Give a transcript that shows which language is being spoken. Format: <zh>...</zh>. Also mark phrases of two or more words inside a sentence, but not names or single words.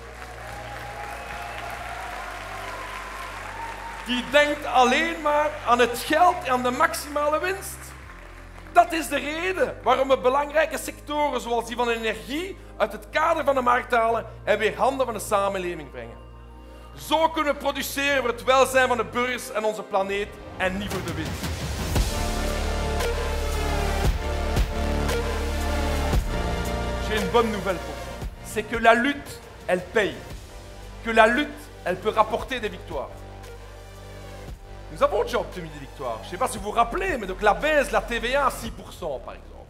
<nl>Die denkt alleen maar aan het geld en aan de maximale winst. Dat is de reden waarom we belangrijke sectoren zoals die van de energie uit het kader van de markt halen en weer handen van de samenleving brengen. Zo kunnen we produceren voor het welzijn van de burgers en onze planeet en niet voor de winst.</nl> <fr>J'ai une bonne nouvelle pour vous. C'est que la lutte, elle paye. Que la lutte, elle peut rapporter des victoires. Nous avons déjà obtenu des victoires. Je ne sais pas si vous vous rappelez, mais donc la baisse de la TVA à 6%, par exemple.</fr>